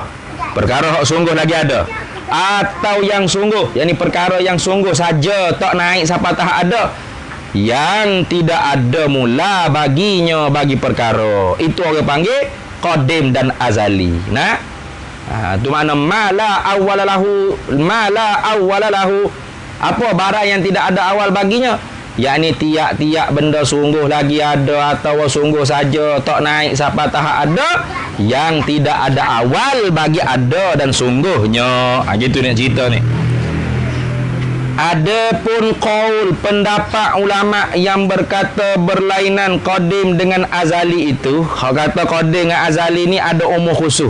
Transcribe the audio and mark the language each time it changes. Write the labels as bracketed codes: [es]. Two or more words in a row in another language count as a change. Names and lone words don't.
[ms] Perkara yang sungguh lagi ada. Atau yang sungguh, yakni perkara yang sungguh saja tak naik sampai tahap ada, yang tidak ada mula baginya bagi perkara. Itu orang panggil qadim dan azali. Nah, tu makna [ar] mala awwalalahu, mala awwalalahu. [ms] Apa barang yang tidak ada awal baginya? Yakni tiap-tiap benda sungguh lagi ada atau sungguh saja tak naik sampai tahap ada, yang tidak ada awal bagi ada dan sungguhnya. Gitu ni cerita ni. Adapun qaul, pendapat ulama yang berkata berlainan qadim dengan azali itu, hak kata qadim dengan azali ni ada umur khusus.